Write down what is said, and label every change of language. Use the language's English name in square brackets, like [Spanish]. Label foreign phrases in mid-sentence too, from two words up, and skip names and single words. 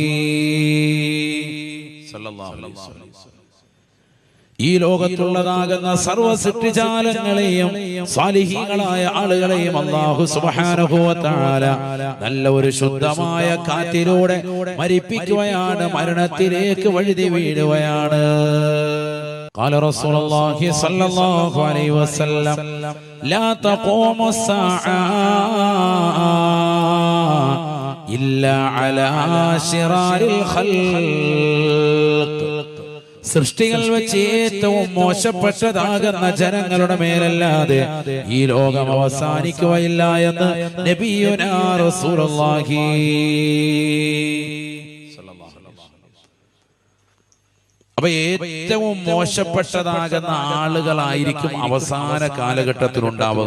[Arabic] صلى الله عليه وسلم [Malayalam] ഈ ലോകത്തുള്ളതാകുന്ന സർവ്വ സൃഷ്ടിജാലങ്ങളെയും സാലിഹീങ്ങളായ ആളുകളെയും [Arabic] الله سبحانه وتعالى [Malayalam] നല്ല ഒരു ശുദ്ധമായ കാറ്റിലൂടെ മരിപ്പിക്കുകയാണ്, മരണത്തിലേക്ക് വഴുതി വീഴുകയാണ്. [Arabic] قال رسول الله صلى الله عليه وسلم لا تقوم الساعة إلا على شرار الخلق. [Malayalam] സൃഷ്ടികൾ വെച്ച് ഏറ്റവും മോശപ്പെട്ടതാകുന്ന ജനങ്ങളുടെ മേലല്ലാതെ ഈ ലോകം അവസാനിക്കുകയില്ല എന്ന് [Arabic] نبينا رسول الله. [Malayalam] അപ്പൊ ഏറ്റവും മോശപ്പെട്ടതാകുന്ന ആളുകളായിരിക്കും അവസാന കാലഘട്ടത്തിൽ ഉണ്ടാവുക.